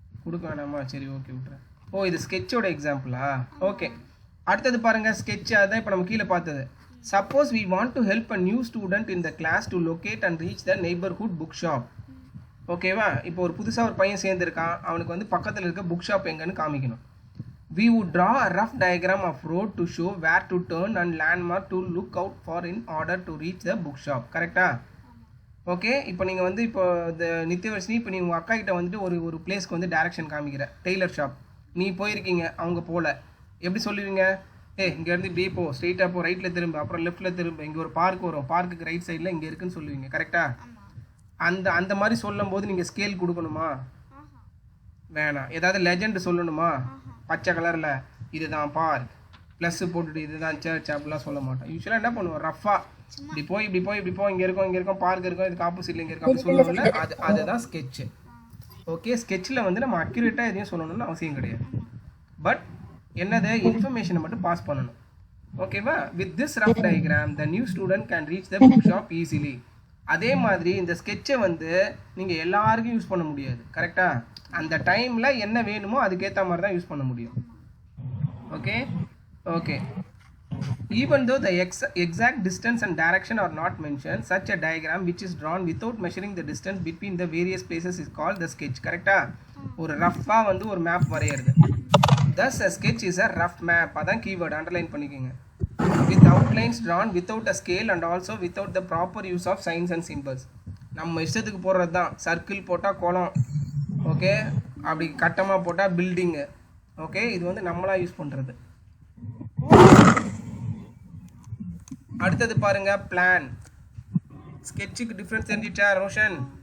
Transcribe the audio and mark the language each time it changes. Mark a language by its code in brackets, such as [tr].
[ta] கொடுக்க வேணாமா? சரி ஓகே விட்றேன். ஓ இது ஸ்கெட்சோட எக்ஸாம்பிளா? ஓகே, அடுத்தது பாருங்க, ஸ்கெட்ச். அதான் இப்போ நம்ம கீழே பார்த்தது. [en] Suppose we want to help a new student in the class to locate and reach the neighbourhood book shop. ஓகேவா? [ta] இப்போ ஒரு புதுசாக ஒரு பையன் சேர்ந்துருக்கான், அவனுக்கு வந்து பக்கத்தில் இருக்க புக் ஷாப் எங்கன்னு காமிக்கணும். [en] We would draw a rough diagram of road to show where to turn and landmark to look out for in order to reach the bookshop. [ta] கரெக்டா? ஓகே, இப்போ நீங்கள் வந்து இப்போ இந்த நித்யவர்ஷினி, இப்போ நீ உங்கள் அக்கா கிட்ட வந்துட்டு ஒரு பிளேஸ்க்கு வந்து டைரக்ஷன் காமிக்கிற, டெய்லர் ஷாப். நீ போயிருக்கீங்க, அவங்க போகல, எப்படி சொல்லுவீங்க? இங்கேருந்து இப்படியே போ, ஸ்ட்ரெயிட்டாக போ, ரைட்டில் திரும்ப, அப்புறம் லெஃப்ட்டில் திரும்ப, இங்கே ஒரு பார்க் வரும், பார்க்குக்கு ரைட் சைடில் இங்கே இருக்குன்னு சொல்லுவீங்க. கரெக்டா? அந்த மாதிரி சொல்லும் போது நீங்கள் ஸ்கேல் கொடுக்கணுமா? வேணாம். ஏதாவது லெஜெண்ட் சொல்லணுமா? பச்சை கலரில் இதுதான் பார்க், ப்ளஸ் போட்டுட்டு இதுதான் சர்ச் அப்படிலாம் சொல்ல மாட்டோம். யூஸ்வலாக என்ன பண்ணுவோம்? ரஃபாக இப்படி போய் இங்கே இருக்கும் பார்க் இருக்கும், இதுக்கு ஆப்போசிட்டில் இங்கே இருக்கும் அப்படி சொல்லுவோம்ல, அதுதான் ஸ்கெட்சு. ஓகே, ஸ்கெட்சில் வந்து நம்ம அக்யூரேட்டாக எதையும் சொல்லணும்னு அவசியம் கிடையாது. பட் என்னது? இன்ஃபர்மேஷனை மட்டும் பாஸ் பண்ணணும். ஓகேவா? With this rough diagram the new student can reach the book shop easily. அதே மாதிரி இந்த ஸ்கெட்சை வந்து நீங்கள் எல்லாருக்கும் யூஸ் பண்ண முடியாது. கரெக்டாக? அந்த டைமில் என்ன வேணுமோ அதுக்கேற்ற மாதிரி தான் யூஸ் பண்ண முடியும். Okay. [en] Even though the exact distance and direction are not mentioned, such a diagram which is drawn without measuring the distance between the various places is called the sketch. [ta] கரெக்டா? ஒரு ரஃபாக வந்து ஒரு மேப் வரையிறது. [en] Thus a sketch is a rough map. [ta] அதான் keyword, underline பண்ணிக்கோங்க. [en] With outlines drawn without a scale and also without the proper use of signs and symbols. [ta] நம்ம இஷ்டத்துக்கு போடுறது தான். சர்க்கிள் போட்டால் குளம், ஓகே, அப்படி கட்டமாக போட்டால் பில்டிங்கு. ஓகே, இது வந்து நம்மளாக யூஸ் பண்ணுறது. அடுத்தது பாருங்க, பிளான். ஸ்கெட்சுக்கு டிஃப்ரென்ஸ் தெரிஞ்சிச்சா ரோஷன்?